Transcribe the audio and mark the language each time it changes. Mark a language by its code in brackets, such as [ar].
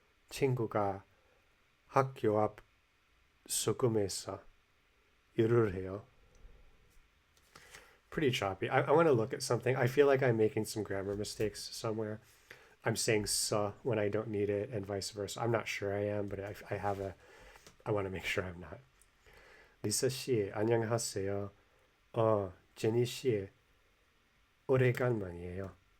[ko] 친구가 학교 앞 서점에서 일을 해요. [en] Pretty choppy. I want to look at something. I feel like I'm making some grammar mistakes somewhere. I'm saying when I don't need it and vice versa. I'm not sure I am, but I want to make sure I'm not. [ko] 리사 씨, 안녕하세요. 제니 씨, 오래간만이에요.